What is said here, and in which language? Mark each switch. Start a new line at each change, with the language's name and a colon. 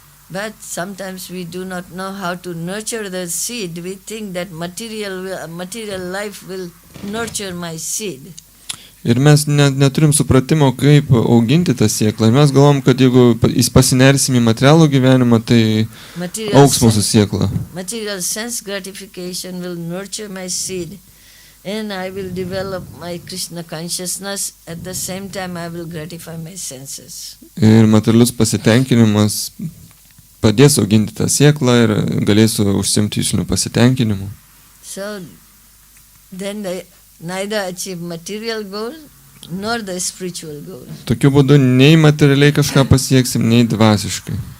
English: But sometimes we do not know how to nurture the seed. We think that material life will nurture my seed.
Lithuanian: Ir mes neturim supratimo, kaip auginti tą sėklą. Ir mes galvom, kad jeigu pasinersim į materialų gyvenimą, tai augs mūsų sėklą.
English: Material sense gratification will nurture my seed. And I will develop my Krishna consciousness. At the same time, I will gratify my senses.
Lithuanian: Ir materialus pasitenkinimas padės auginti tą sėklą ir galėsiu užsiimti jūsinių pasitenkinimu.
English: So then they neither achieve material goal nor the spiritual goal.
Lithuanian: Tokiu būdu nei materialiai kažką pasieksim, nei dvasiškai.